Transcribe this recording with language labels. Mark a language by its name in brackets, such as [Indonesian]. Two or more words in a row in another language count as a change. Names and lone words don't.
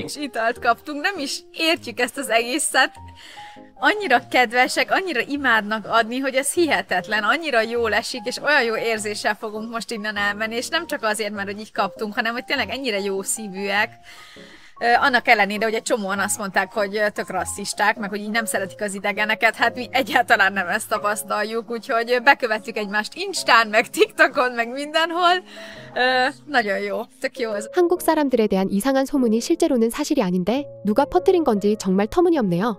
[Hungarian] És italt kaptunk, nem is értjük ezt az egészet. Annyira kedvesek, annyira imádnak adni, hogy ez hihetetlen, annyira jól esik, és olyan jó érzéssel fogunk most innen elmenni, és nem csak azért, mert hogy így kaptunk, hanem hogy tényleg ennyire jó szívűek. Annak ellenére, hogy egy csomóan azt mondták, hogy tök rasszisták, meg hogy így nem szeretik az idegeneket, hát mi egyáltalán nem ezt tapasztaljuk, úgyhogy bekövettük egymást Instán, meg TikTokon, meg mindenhol. Nagyon jó, tök jó ez. [Korean] 한국 사람들에 대한 이상한 소문이 실제로는 사실이 아닌데 누가 퍼뜨린 건지 정말 터무니없네요.